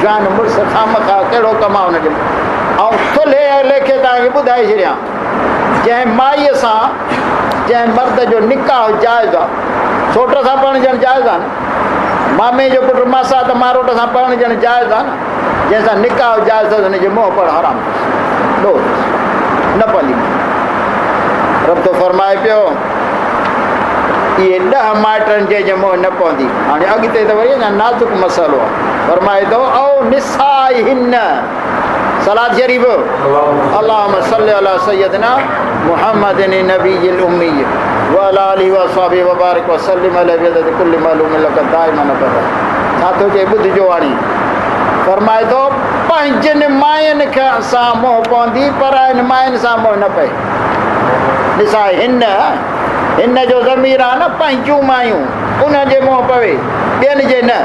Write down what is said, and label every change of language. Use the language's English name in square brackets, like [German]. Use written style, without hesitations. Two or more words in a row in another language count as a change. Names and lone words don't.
[Sindhi] जवान मुड़ुस खामखा कहिड़ो कमु आहे हुनजो। ऐं थुल्हे लेखे तव्हांखे ॿुधाए छॾियां, जंहिं माईअ सां जंहिं मर्द जो निकाह जाइज़ आहे, सौट सां पढ़णु ॼण जाइज़ आहे न, मामे जो पुटु मासात मारोट सां पढ़णु ॼण जाइज़ आहे न, जंहिंसां निकाह जाइज़ अथसि हुनजे मुंहुं पढ़ हराम अथसि, ॾोह अथसि, न पवंदी। रब थो फरमाए पियो इहे 10 माइटनि जे मुंहुं न पवंदी। हाणे अॻिते त वरी अञा नाज़ुक मसइलो आहे। फरमाए थो [Arabic] أو نسائهن صلاة شريف اللهم صل على سيدنا محمد النبي الأمي وعلى آله وأصحابه وبارك وسلم عليه بعدد كل معلوم لك دائما أبدا. [Sindhi] छा थो चए ॿुधिजो हाणे। फरमाए थो पंहिंजनि मायुनि सां मोह पवंदी, पर इन मायुनि सां मोह न पए। ॾिसा हिन जो ज़मीर आहे न, पंहिंजूं मायूं उनजे मोह पवे, ॿियनि जे न।